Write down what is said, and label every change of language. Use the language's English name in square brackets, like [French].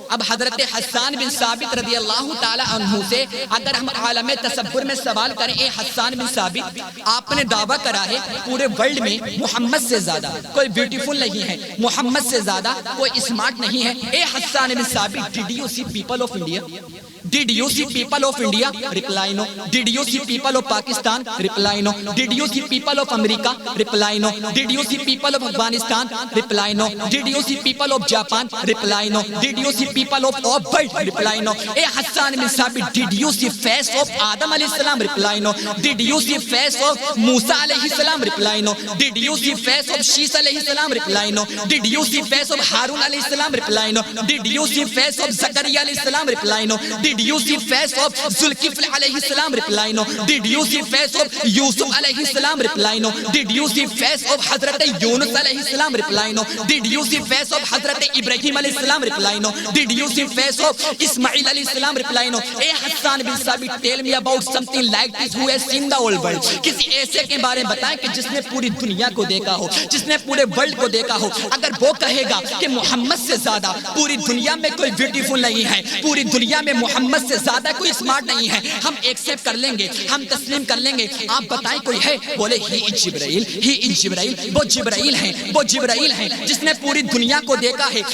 [Urdu] اب حضرت حسان بن ثابت رضی اللہ تعالی عنہ سے اگر ہم عالم تصور میں سوال کریں, اے حسان بن ثابت, آپ نے دعویٰ کرا ہے پورے ورلڈ میں محمد سے زیادہ کوئی بیوٹیفل نہیں ہے, محمد سے زیادہ کوئی اسمارٹ نہیں ہے. [English] اے Hassan bin Thabit, did you see people of India? Did you see people of India? Reply no. Did you see people of Pakistan? Reply no. Did you see people of America? Reply no. Did you see people of Afghanistan? Reply no. Did you see people of Japan? Reply no. Did you see people of world? Reply no. Hey Hassan bin Sabit, did you see face of Adam alayhi salam? Reply no. Did you see face of Musa alayhi salam? Reply no. Did you see face of Shisa alayhi salam? Reply no. Did you see face of Harun alayhi salam? Reply no. Did you see face of Zakaria alayhi salam? Reply no. Did you see face of Zulkifl alayhi salam? Reply no. Did you see face of Yusuf alayhi salam? Reply no. Did you see face of Hazrat Yunus alayhi salam? Reply no. Did you see face of Hazrat Ibrahim alayhi salam? Reply no. Did you see face of Ismail alayhi salam? Reply no. Hey Hassan bin Sabit, tell me about something like this who has seen the whole world. [Urdu] کسی ایسے کے بارے میں بتائیں کہ جس نے پوری دنیا کو دیکھا ہو, جس نے پورے ورلڈ کو دیکھا ہو. اگر وہ کہے گا کہ محمد سے زیادہ پوری دنیا میں کوئی بیوٹیفل نہیں ہے, پوری دنیا میں محمد سے زیادہ کوئی اسمارٹ نہیں ہے, ہم ایکسپٹ کر لیں گے, ہم تسلیم کر لیں گے. آپ بتائیں کوئی ہے؟ بولے ہی جبرائیل, ہی جبرائیل, وہ جبرائیل ہیں, وہ جبرائیل ہیں جس نے پوری دنیا کو دیکھا ہے.